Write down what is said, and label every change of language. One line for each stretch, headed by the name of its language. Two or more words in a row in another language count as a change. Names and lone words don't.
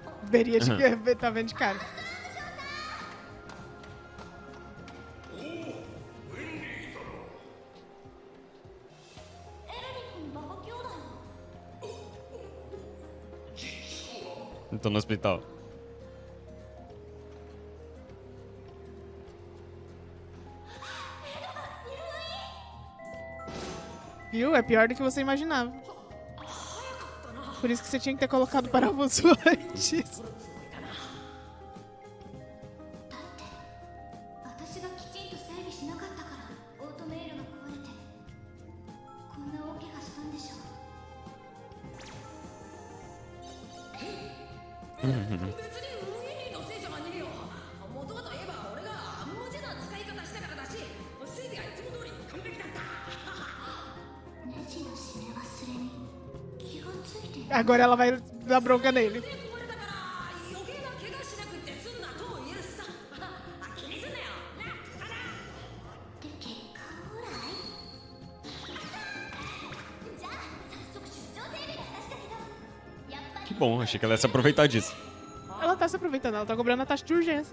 Portuguese: Beria de que tá vendo de cara.
Japanese: エルリコのバカ兄弟
Portuguese: Então no hospital. Viu? É pior do que você imaginava. Por isso que você tinha que ter colocado o parafuso antes.
Japanese: 私がきちんと整備しなかったからオートメールが壊れてこんな大怪我したんでしょ別にウィリーのせいじゃないよ元はといえば俺が無知な使い方したからだし整備はいつも通り完璧だったネジの締め忘れに気がついて
Portuguese: Agora ela vai dar bronca nele.
Japanese: 壊れたから余計な怪我しなくって済んだとも言えるしさ気にすんなよなっで結果オーライじゃあ早速出張整備の話だけどやっぱり
Portuguese: Que bom, achei que ela ia se aproveitar disso. Ela tá se aproveitando, ela tá cobrando a taxa de urgência.